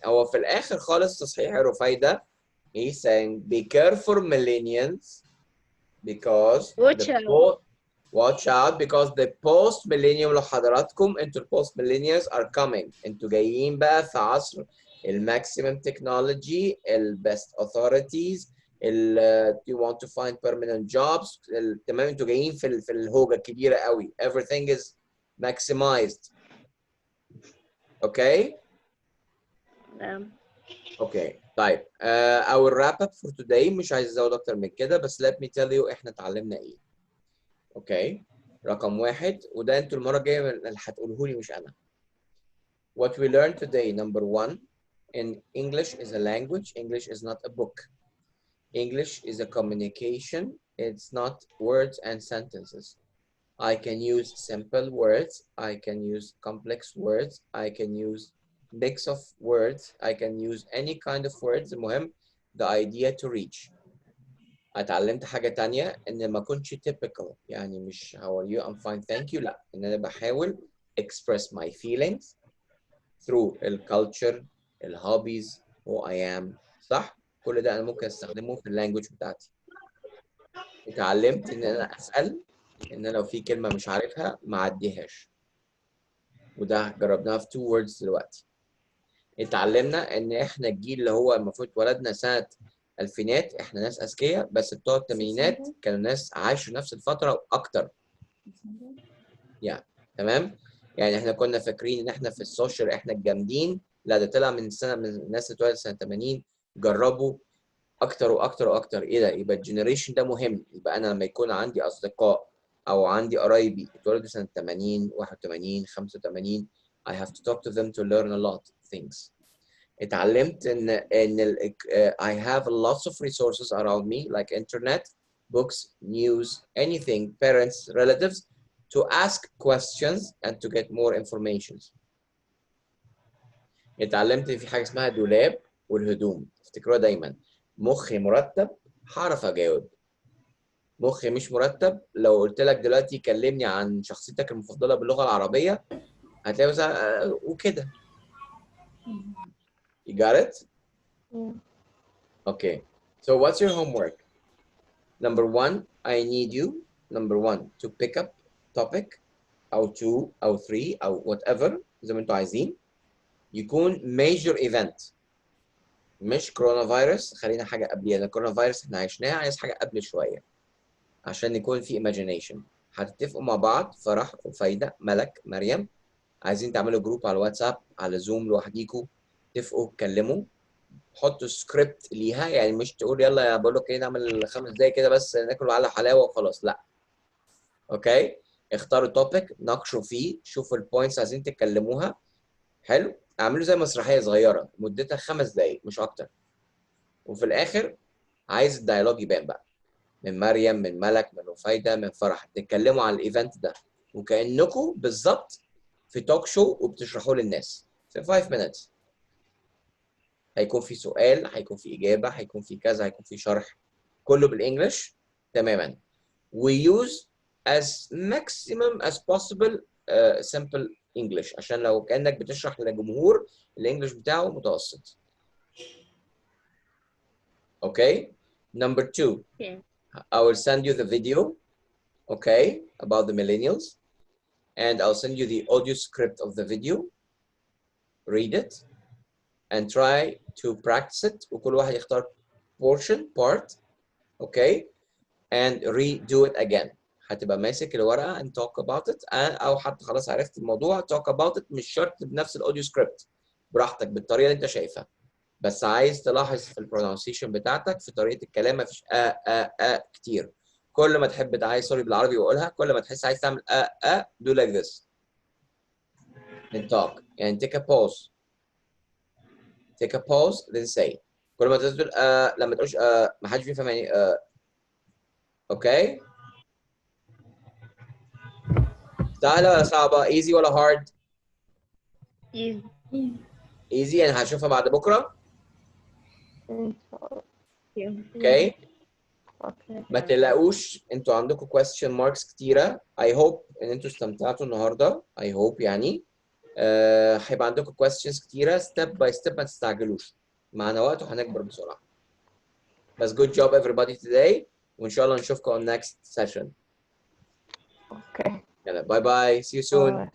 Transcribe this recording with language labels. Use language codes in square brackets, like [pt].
[ar] هو في الاخر خالص تصحيح رفايده [en] he's saying be careful millennials because watch out because the post millennium [ar] لحضراتكم انتوا [en] post millennials are coming. [ar] انتوا جايين بقى في عصر [en] maximum technology, best authorities, you want to find permanent jobs. [ar] تمام. انتوا جايين في الهوجة الكبيرة قوي. [en] Everything is maximized. Okay? Okay. طيب I will wrap up for today. [ar] مش عايز ازود اكتر من كده بس [en] let me tell you [ar] احنا اتعلمنا ايه. Okay. رقم واحد وده انتوا المرة الجاية اللي هتقوله لي مش انا. [en] What we learned today, number one, in English is a language. English is not a book. English is a communication. It's not words and sentences. I can use simple words. I can use complex words. I can use mix of words. I can use any kind of words. المهم the idea to reach. [ar] اتعلمت حاجة تانية ان ما اكونش typical، يعني مش [en] how are you I'm fine thank you، [ar] لا، ان انا بحاول [en] express my feelings through [ar] الculture الهوبيز [en] who I am، [ar] صح؟ كل ده انا ممكن استخدمه في اللانجوج بتاعتي. اتعلمت ان انا اسال، ان لو في كلمه مش عارفها ما اعديهاش، وده جربناها في 2 words دلوقتي. اتعلمنا ان احنا الجيل اللي هو المفروض اتولدنا سنه الفينات، احنا ناس اذكياء، بس بتوع الثمانينات كانوا ناس عاشوا نفس الفتره واكتر. تمام؟ يعني احنا كنا فاكرين ان احنا في السوشيال احنا الجامدين، لا ده طلع من الناس اللي اتولدت سنه 80 جربوا اكتر واكتر واكتر. ايه ده؟ يبقى الجنريشن ده مهم. يبقى انا لما يكون عندي اصدقاء او عندي قرايبي اتولدوا سنه 80 81 85 [en] I have to talk to them to learn a lot of things. [ar] اتعلمت ان [en] I have lots of resources around me like internet, books, news, anything, parents, relatives to ask questions and to get more information. [ar] اتعلمت ان في حاجه اسمها دولاب والهدوم، افتكروها دايما. مخي مرتب هعرف اجاوب، مخي مش مرتب لو قلت لك دلوقتي كلمني عن شخصيتك المفضله باللغه العربيه هتلاقي مثلا وكده. [en] You got it? Yeah. Okay. So what's your homework? Number 1, I need you, number 1, to pick up topic أو 2 أو 3 أو whatever [ar] زي ما انتوا عايزين، [en] يكون major event، [ar] مش كورونا فيروس. خلينا حاجة قبليها، الكورونا فيروس احنا عشناها، عايز حاجة قبل شوية عشان يكون في imagination. هتتفقوا مع بعض، فرح وفايدة ملك مريم، عايزين تعملوا جروب على الواتساب على زوم لوحديكوا، اتفقوا اتكلموا، حطوا سكريبت ليها، يعني مش تقول يلا يا بقول لك ايه نعمل 5 دقايق كده بس ناكل على حلاوه وخلاص، لا. اوكي، اختاروا توبيك ناقشوا فيه، شوفوا البوينتس عايزين تتكلموها. حلو، اعملوا زي مسرحيه صغيره مدتها 5 دقايق مش اكتر، وفي الاخر عايز الديالوج يبان بقى من مريم، من ملك، من رفايده، من فرح، تتكلموا على الايفنت ده وكانكم بالظبط في توك شو وبتشرحوه للناس في [en] 5 minutes. [ar] هيكون في سؤال، هيكون في اجابه، هيكون في كذا، هيكون في شرح، كله بالانجلش تماما. [en] We use as maximum as possible simple English [ar] عشان لو كأنك بتشرح لجمهور الانجليش بتاعه متوسط. [en] Okay. Number 2, Okay. I will send you the video, okay, about the millennials, and I'll send you the audio script of the video. Read it and try to practice it. [ar] وكل واحد يختار [en] part, okay, and redo it again. [ar] هتبقى ماسك الورقه [en] and talk about it، [ar] او حتى خلاص عرفت الموضوع [en] talk about it، [ar] مش شرط بنفس الاوديو سكريبت، براحتك بالطريقه اللي انت شايفها، بس عايز تلاحظ في البرونسيشن بتاعتك، في طريقه الكلام مفيش كتير. كل ما تحب عايز سوري بالعربي وقولها، كل ما تحس عايز تعمل [en] do like this and talk [ar] يعني [en] take a pause then say. [ar] كل ما تقول لما تقولش ما حدش بيفهم يعني اوكي. سهله ولا صعبه؟ easy ولا hard؟ easy يعني هشوفها بعد بكره. إن شاء الله. اوكي. [en] Okay. [ar] ما تقلقوش، انتوا عندكم [en] question marks [ar] كتيره. [en] I hope [ar] ان انتوا استمتعتوا النهارده. [en] I hope [ar] يعني هيبقى عندكم questions كتيره [en] step by step، [ar] ما تستعجلوش، معنا وقت وهنكبر بسرعه. [en] بس good job everybody today، [ar] وان شاء الله نشوفكم [en] on next session. Okay. [ar] يلا باي باي، [en] see you soon.